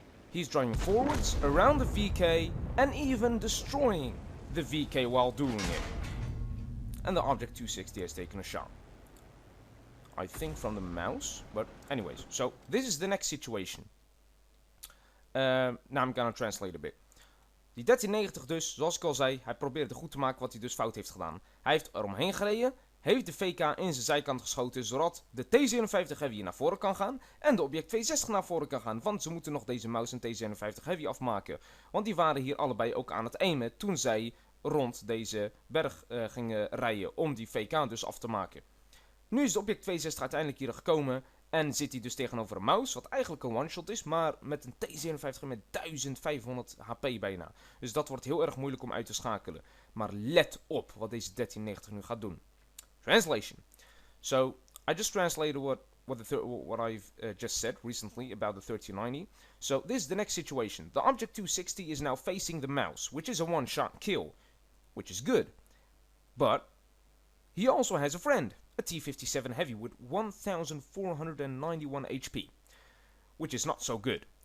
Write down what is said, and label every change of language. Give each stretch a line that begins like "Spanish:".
English: He's driving forwards around the VK and even destroying the VK while doing it. And the object 260 has taken a shot. I think from the mouse, but anyways. So this is the next situation. Now I'm gonna translate a bit.
Dutch: Die 1390 dus, zoals ik al zei, hij probeerde goed te maken wat hij dus fout heeft gedaan. Hij heeft er omheen gereden, heeft de VK in zijn zijkant geschoten, zodat de T-57 Heavy naar voren kan gaan en de object 260 naar voren kan gaan. Want ze moeten nog deze mouse en T-57 Heavy afmaken. Want die waren hier allebei ook aan het aimen toen zij rond deze berg gingen rijden om die VK dus af te maken. Nu is de object 260 uiteindelijk hier gekomen en zit hij dus tegenover een mouse, wat eigenlijk een one-shot is, maar met een T-57 met 1500 HP bijna. Dus dat wordt heel erg moeilijk om uit te schakelen. Maar let op wat deze 1390 nu gaat doen.
English: Translation. So, I just translated what I've just said recently about the 1390. So, this is the next situation. The object 260 is now facing the mouse, which is a one-shot kill, which is good. But, he also has a friend. A T-57 Heavy with 1491 HP, which is not so good.